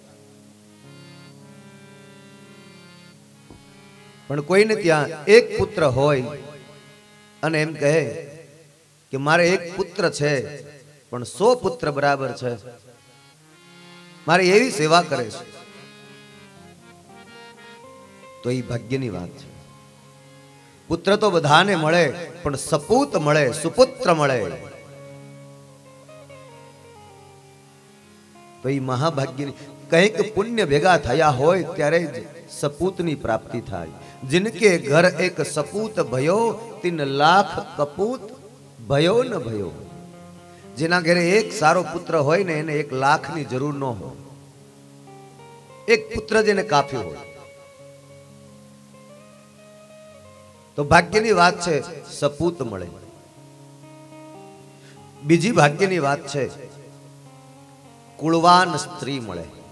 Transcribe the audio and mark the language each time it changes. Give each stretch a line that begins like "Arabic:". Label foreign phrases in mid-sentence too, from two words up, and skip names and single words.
Gujarati: પણ કોઈને ત્યાં એક પુત્ર હોય અને એમ કહે કે મારે એક પુત્ર છે પણ 100 પુત્ર બરાબર છે, મારે એવી સેવા કરે છે, તો એ ભાગ્યની વાત છે. પુત્ર તો બધાને મળે પણ સપૂત મળે, સુપુત્ર મળે તો એ મહાભાગ્યની. કંઈક પુણ્ય ભેગા થયા હોય ત્યારે જ સપૂતની પ્રાપ્તિ થાય.
Hindi: जिनके घर एक सपूत भयो 3 लाख कपूत भयो न भयो.
Gujarati: જેના ઘરે એક સારો પુત્ર હોય ને એને 1 લાખની જરૂર ન હોય. એક પુત્ર જેને કાફી હોય તો ભાગ્યની વાત છે, સપૂત મળે. બીજી ભાગ્યની વાત છે કુળવાન સ્ત્રી મળે.